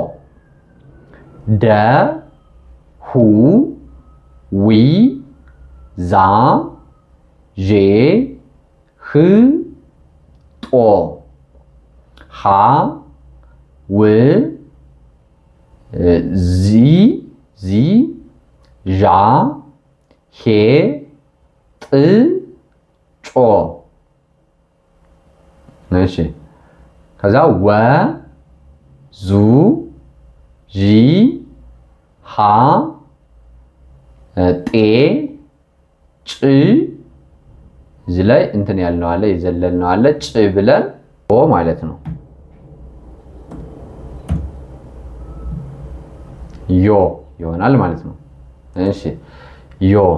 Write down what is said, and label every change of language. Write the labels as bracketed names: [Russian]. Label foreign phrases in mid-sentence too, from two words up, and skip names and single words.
[Amharic] ደ ሁ ዊ ዛ ዤ ህ ጦ ው ዚ ዣ ሄ ጥ ጮ እሺ ከዛ ወ ዙ ዢ ሃ ጤ ጭ እዚህ ላይ እንትን ያልነው አለ የዘለልነው አለ ጭ ብለን ኦ ማለት ነው ዮ ይሆናል ማለት ነው እሺ ዮ